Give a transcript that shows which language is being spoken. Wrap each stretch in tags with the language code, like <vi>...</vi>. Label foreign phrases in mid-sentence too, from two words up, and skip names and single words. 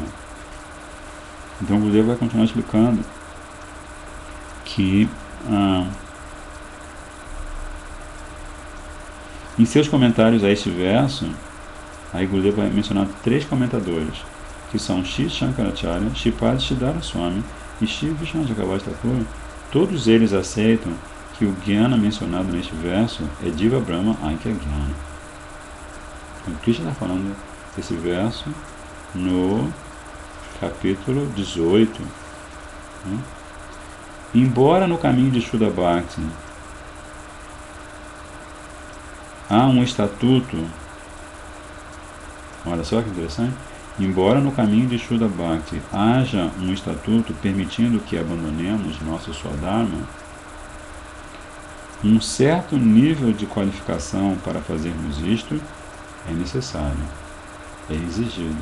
<pt>Então o Gurudeva vai continuar explicando que Em seus comentários a este verso, aí Gurudeva vai mencionar 3 comentadores, que são Shri Shankaracharya, Shripad Siddhara Swami e Shri Vishnu Chakravarti Thakur. Todos eles aceitam que o Jnana mencionado neste verso é</pt> <sa>Diva Brahma Aikya Jnana.</sa> <pt>Então, Krishna está falando desse verso no capítulo 18. Né? Embora no caminho de</pt> <sa>Shuddha Bhakti</sa> <pt>há um estatuto, olha só que interessante, embora no caminho de</pt> <sa>Shuddha Bhakti</sa> <pt>haja um estatuto permitindo que abandonemos nosso Swadharma, um certo nível de qualificação para fazermos isto é necessário, é exigido.</pt>